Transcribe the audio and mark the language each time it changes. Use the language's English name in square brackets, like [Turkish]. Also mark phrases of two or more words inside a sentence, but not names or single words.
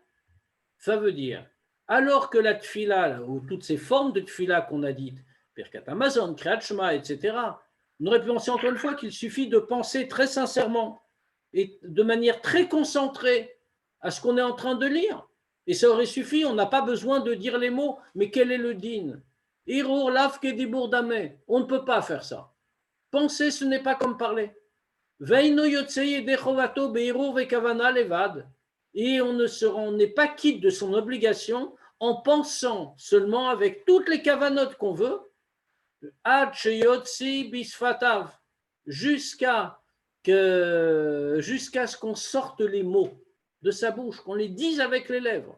[French] Ça veut dire, alors que la tfila, ou toutes ces formes de tfila qu'on a dites, Birkat Hamazon, Kriyat Shema, etc., on aurait pu penser encore une fois qu'il suffit de penser très sincèrement et de manière très concentrée à ce qu'on est en train de lire. Et ça aurait suffi, on n'a pas besoin de dire les mots, mais quel est le din? [Hebrew] הרהור לאו כדיבור דמי. [French] On ne peut pas faire ça. Penser, ce n'est pas comme parler. [Hebrew] ואינו יוצא דחובתו בהרהור וכוונה לבד. [French] Et on n'est pas quitte de son obligation en pensant seulement avec toutes les kavanotes qu'on veut, [Hebrew] עד שיוציא בשפתיו, [French] jusqu'à ce qu'on sorte les mots de sa bouche, qu'on les dise avec les lèvres.